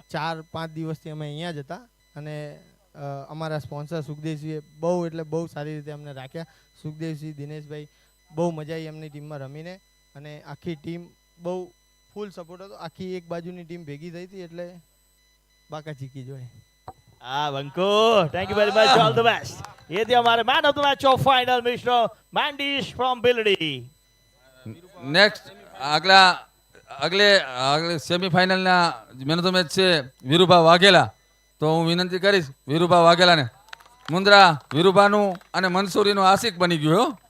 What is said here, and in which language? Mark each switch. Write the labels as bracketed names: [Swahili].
[Gujarati] 4-5 દિવસથી અમે અહીંયા જ હતા અને અમારા સ્પોન્સર સુખદેવસિંહે બહુ એટલે બહુ સારી રીતે અમને રાખ્યા. સુખદેવસિંહ, દિનેશભાઈ, બહુ મજા આવી એમની ટીમમાં રમીને. અને આખી ટીમ બહુ ફૂલ સપોર્ટ હતો. આખી એક બાજુની ટીમ ભેગી થઈ હતી એટલે બાકા ચીકી જોઈએ. હા બંકો, thank you very much, all the best. [Hindi] ये थे हमारे man of the match of final mister Mendes from बिलडी. [Gujarati] Next Agle સેમીફાઇનલના man of the match છે વીરુભા વાઘેલા. તો હું વિનંતી કરીશ વીરુભા વાઘેલાને. મુંદ્રા વીરુભાનું અને મંસૂરીનું આશિક બની ગયું હો.